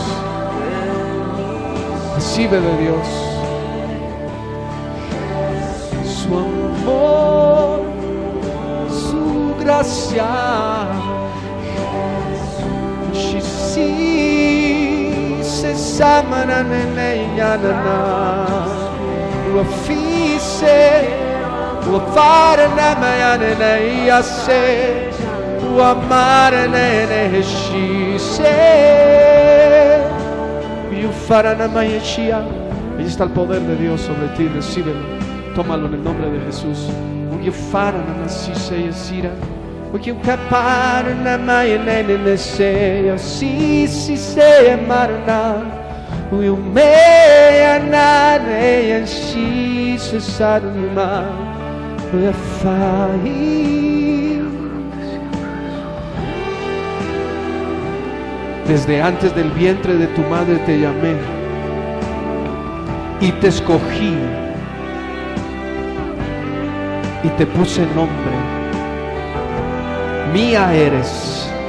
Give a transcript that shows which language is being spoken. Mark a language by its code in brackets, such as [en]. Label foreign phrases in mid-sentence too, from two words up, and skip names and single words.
[es] Recibe de Dios. Su amor, su gracia. Se samana neneyana Wafise Wafara namayana neyase Wamara neneheshise Yufara namayeshia. Ahí está el poder de Dios sobre ti, recíbelo. Tómalo en el nombre de Jesús. Yufara namasise yasira. Porque capara na maia ne seja si se marna o meia na neia si se sarma o fai. Desde antes del vientre de tu madre te llamé y te escogí y te puse nombre. Mía eres.